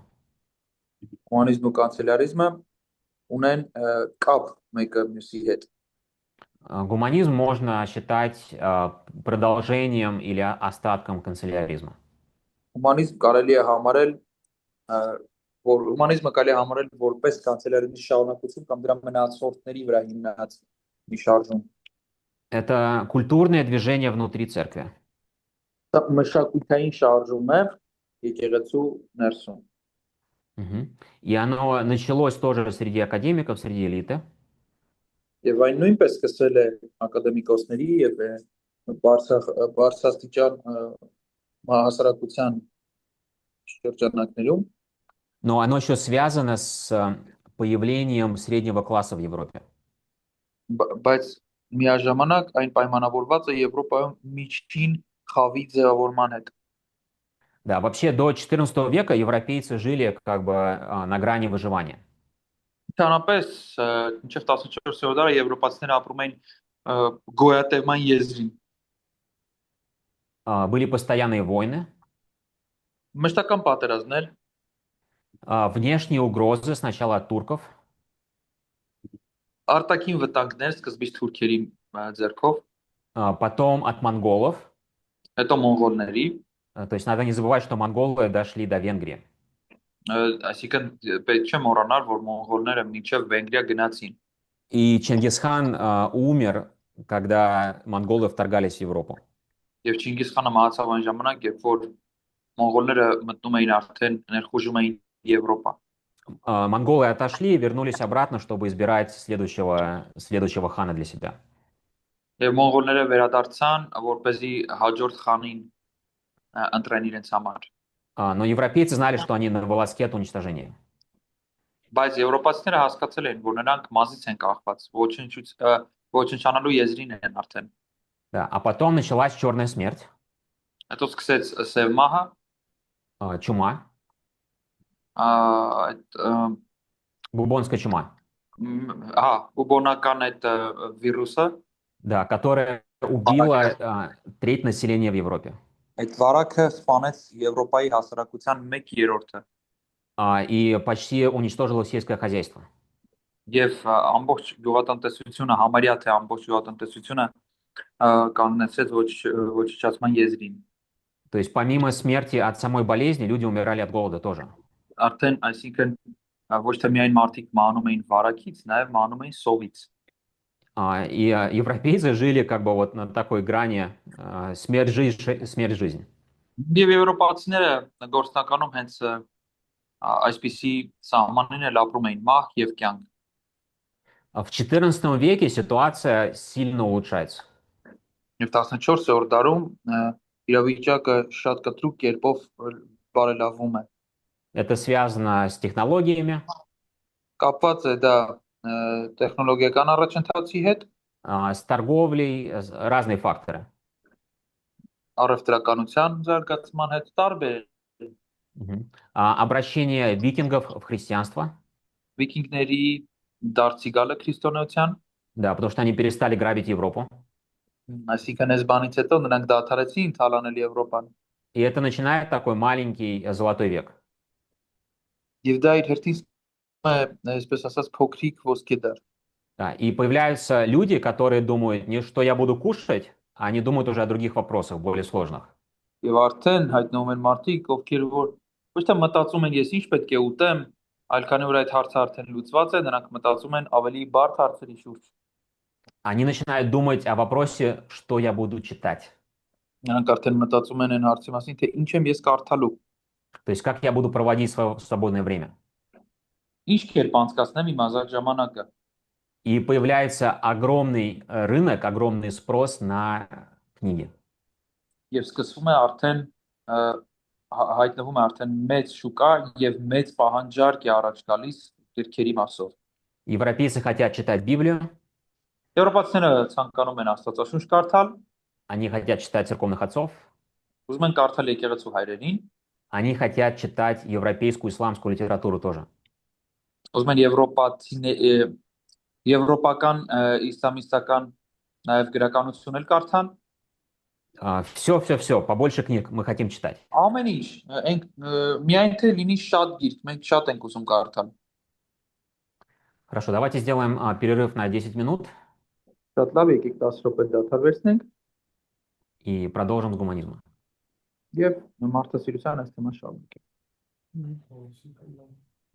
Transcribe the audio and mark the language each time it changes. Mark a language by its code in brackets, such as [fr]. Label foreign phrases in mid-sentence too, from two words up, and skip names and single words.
[hy] Հումանիզմը ու կանցելարիզմը ունեն կապ մեկը մյուսի հետ։ [ru] Гуманизм можно считать продолжением или остатком канцеляризма. [hy] Հումանիզմ կարելի է համարել, որ հումանիզմը կարելի է համարել որպես կանցելարիզմի շարունակություն կամ դրա մնացորդների վրա հիմնած մի շարժում։ [ru] Это культурное движение внутри церкви. [hy] Դա մշակութային շարժում է եկեղեցու ներսում։ [ru] И оно началось тоже среди академиков, среди элиты. [hy] Եվ այն նույնպես սկսել է ակադեմիկոսների եւ բարձրաստիճան հասարակության շրջանակներում, [ru] Но оно еще связано с появлением среднего класса в Европе. [hy] բայց միաժամանակ այն պայմանավորված է Եվրոպայում միջին խավի ձևավորման հետ։ [ru] Да, вообще до XIV века европейцы жили как бы на грани выживания. [hy] Ընդհանրապես մինչև 14-րդ դարը եվրոպացիները ապրում էին գոյատևման եզրին։ [ru] Были постоянные войны, [hy] Մշտական պատերազմներ, [ru] внешние угрозы сначала от турков, [hy] արտաքին վտանգներ սկզբից թուրքերի ձեռքով, [ru] потом от монголов. [hy] հետո մոնղոլների, [ru] То есть надо не забывать, что монголы дошли до Венгрии. [hy] այսինքն պետք չէ մոռանալ, որ մոնղոլները մինչև Վենգրիա գնացին։ [ru] И Чингисхан умер когда монголы вторгались в Европу. [hy] Եվ Չինգիզ խանը մահացավ այն ժամանակ, երբ որ մոնղոլները մտնում էին արդեն ներխուժում էին Եվրոպա։ [ru] Монголы отошли и вернулись обратно, чтобы избирать следующего хана для себя. [hy] Եվ մոնղոլները վերադարձան, որպեսզի հաջորդ խանին ընտրեն իրենց համար։ [ru] Но европейцы знали, что они на волоске от уничтожения. [hy] Բայց եվրոպացիները հասկացել էին, որ նրանք մազից են կախված, ոչնչանալու եզրին են արդեն։ [ru] Да. А потом началась черная смерть, [hy] Հետո սկսեց սև մահը, [ru] чума, [hy] այդ [ru] бубонская чума, [hy] բուբոնական այդ վիրուսը, [ru] да, которая убила треть населения в Европе. [hy] այդ վարակը սպանեց Եվրոպայի հասարակության 1/3-ը [ru] И почти уничтожила сельское хозяйство. [hy] եւ ամբողջ գյուղատնտեսությունը, համարյա թե ամբողջ գյուղատնտեսությունը կանգնեցրեց ոչնչացման եզրին։ [ru] То есть помимо смерти от самой болезни, люди умирали от голода тоже. [hy] Արդեն, այսինքն ոչ թե միայն մարդիկ մահանում էին վարակից, նաեւ մահանում էին սովից։ [ru] И европейцы жили как бы вот на такой грани смерть-жизнь. [hy] Եվ եվրոպացիները գործնականում հենց այսպիսի սահմանին էլ ապրում էին մահ եւ կյանք։ [ru] В XIV веке ситуация сильно улучшается. [hy] Եվ 14-րդ դարում իրավիճակը շատ կտրուկ կերպով բարելավում է։ [ru] Это связано с технологиями, [hy] Կապված է դա տեխնոլոգիական առաջընթացի հետ, [ru] с торговлей, разные факторы. [hy] առևտրականության զարգացման հետ տարբեր [ru] Обращение викингов в христианство, [hy] վիկինգների դարձի գալը քրիստոնեության, [ru] да, потому что они перестали грабить Европу. [hy] այսինքն այս բանից հետո նրանք դադարեցին թալանել Եվրոպան։ [ru] И это начинает такой маленький золотой век. [hy] Եվ դա իր հերթին սկսում է, այսպես ասած, փոքրիկ ոսկե դար։ [ru] Да, и появляются люди, которые думают не что я буду кушать, а они думают уже о других вопросах, более сложных. [hy] Եվ արդեն հայտնվում են մարդիկ, ովքեր որ ոչ թե մտածում են ես ինչ պետք է ուտեմ, այլ քանի որ այդ հարցը արդեն լուծված է, նրանք մտածում են ավելի բարդ հարցերի շուրջ։ [ru] Они начинают думать о вопросе, что я буду читать. [hy] Նրանք արդեն մտածում են այն հարցի մասին, թե ինչ եմ ես կարդալու, [ru] То есть как я буду проводить свое свободное время. [hy] ինչ կերպ անցկացնեմ իմ ազատ ժամանակը։ [ru] И появляется огромный рынок, огромный спрос на книги. [hy] Եվ սկսվում է արդեն հայտնվում է արդեն մեծ շուկա եւ մեծ պահանջարկ է առաջ գալիս գրքերի մասով։ [ru] Европейцы хотят читать Библию, [hy] Եվրոպացիները ցանկանում են Աստվածաշունչ կարդալ, [ru] они хотят читать церковных отцов, [hy] ուզում են կարդալ եկեղեցու հայրերին, [ru] они хотят читать европейскую исламскую литературу тоже. [hy] ուզում են եվրոպական իսլամիստական նաեւ գրականություն էլ կարդան։ [ru] Все, побольше книг мы хотим читать. [hy] Ամեն ինչ, միայն թե լինի շատ գիրք, մենք շատ ենք ուզում կարդալ։ [ru] Хорошо, давайте сделаем перерыв на 10 минут [hy] Շատ լավ, եկեք 10 րոպե դադարվեցնենք [ru] и продолжим с гуманизма. [hy] եւ մարդասիրության այս թեման շարունակենք։